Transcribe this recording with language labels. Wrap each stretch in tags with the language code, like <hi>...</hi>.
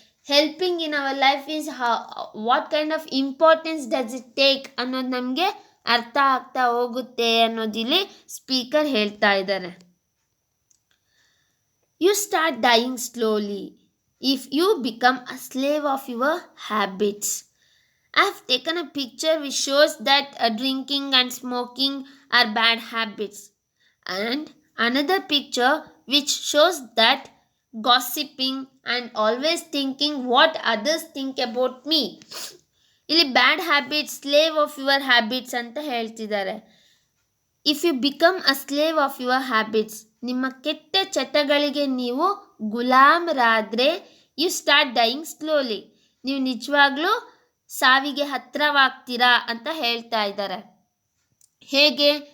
<en>helping in our life is what kind of importance does it take</en> <kn>ಅನ್ನೋದು ನಮಗೆ ಅರ್ಥ ಆಗ್ತಾ ಹೋಗುತ್ತೆ ಅನ್ನೋದಿಲ್ಲಿ ಸ್ಪೀಕರ್ ಹೇಳ್ತಾ ಇದ್ದಾರೆ.</kn> <en>You start dying slowly if you become a slave of your habits. I have taken a picture which shows that drinking and smoking are bad habits, and another picture which shows that gossiping and always thinking what others think about me. ಇಲ್ಲಿ bad habits, slave of your habits</en> <kn>ಅಂತ ಹೇಳ್ತಿದ್ದಾರೆ.</kn> <en>if you become a slave of your habits,</en> <kn>ನಿಮ್ಮ ಕೆಟ್ಟ ಚಟಗಳಿಗೆ ನೀವು ಗುಲಾಮರಾದರೆ,</kn> <en>you start dying slowly,</en> <kn>ನೀವು ನಿಜವಾಗ್ಲೂ ಸಾವಿಗೆ ಹತ್ತಿರವಾಗ್ತೀರಾ ಅಂತ ಹೇಳ್ತಾ ಇದ್ದಾರೆ. ಹೇಗೆ?</kn>